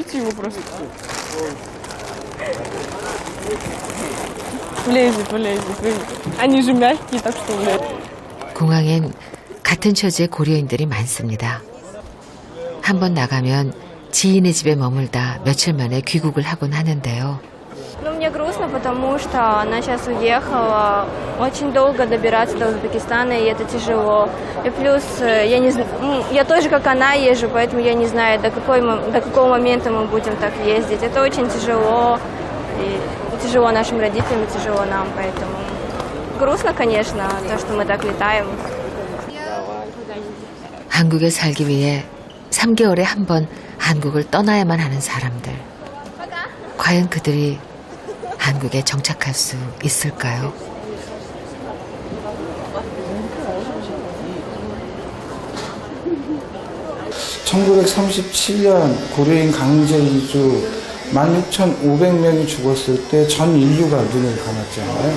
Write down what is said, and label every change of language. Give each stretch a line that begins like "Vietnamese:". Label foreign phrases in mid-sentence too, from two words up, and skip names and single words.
Korean: 공항엔 같은 처지의 고려인들이 많습니다. 한번 나가면 지인의 집에 머물다 며칠 만에 귀국을 하곤 하는데요.
Russian: Ну, мне грустно, потому что она сейчас уехала. Очень долго добираться до Узбекистана, и это тяжело. И плюс я не знаю, я тоже как она езжу, поэтому я не знаю, до какого момента мы будем так ездить. Это очень тяжело. И тяжело нашим родителям, и тяжело нам, поэтому грустно, конечно, то, что мы так летаем.
Korean: 한국에 살기 위해 3개월에 한 번 한국을 떠나야만 하는 사람들. 과연 그들이 한국에 정착할 수 있을까요? (1937년) 고려인 강제 이주 16,500명이 죽었을 때 전 인류가 눈을 감았잖아요.